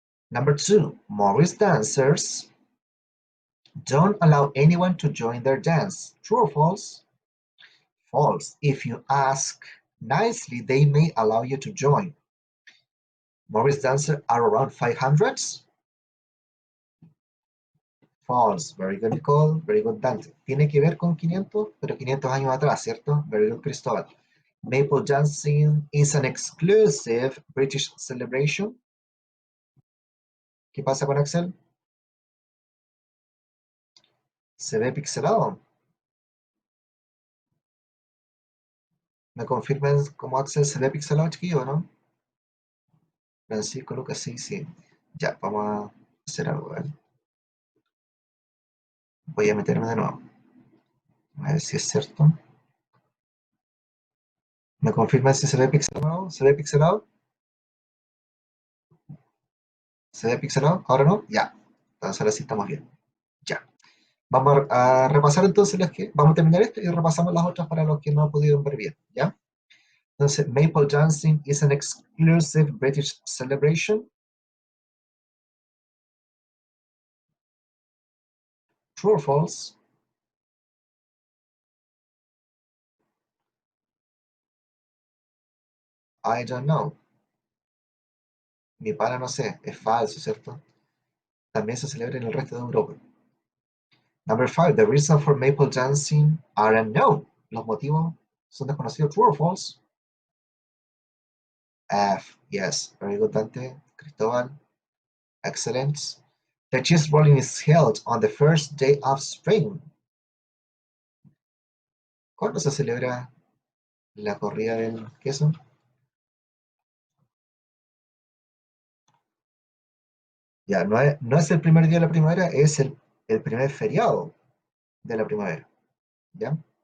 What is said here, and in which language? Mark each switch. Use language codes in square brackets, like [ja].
[en] Number 2, Morris dancers don't allow anyone to join their dance. True or false? False. If you ask nicely, they may allow you to join. Morris dancers are around 500. False. Very good, Nicole. Very good, Dante. [es] Tiene que ver con 500, pero 500 años atrás, ¿cierto? [en] Very good, Cristóbal. Maple dancing is an exclusive British celebration. [es] ¿Qué pasa con Axel? Se ve pixelado. ¿Me confirman cómo Axel se ve pixelado, chiquillo, no? Francisco, Lucas, sí, sí. Ya, vamos a hacer algo, ¿vale? Voy a meterme de nuevo. A ver si es cierto. ¿Me confirman si se ve pixelado? ¿Se ve pixelado? ¿Se ve pixelado? ¿Ahora no? Ya. Entonces ahora sí estamos bien. Ya. Vamos a repasar entonces las que... Vamos a terminar esto y repasamos las otras para los que no han podido ver bien. ¿Ya? Entonces, [en] Maple dancing is an exclusive British celebration. True or false? I don't know. [es] Mi pana no sé. Es falso, ¿cierto? También se celebra en el resto de Europa. [en] Number 5, the reason for maple dancing are unknown. [es] Los motivos son desconocidos. [en] True or false? F. Yes. Very good, Dante. Cristóbal. Excellent. The cheese rolling is held on the first day of spring. [es] ¿Cuándo se celebra la corrida del queso? Ya, no es el primer día de la primavera, es el primer feriado de la primavera. ¿Ya?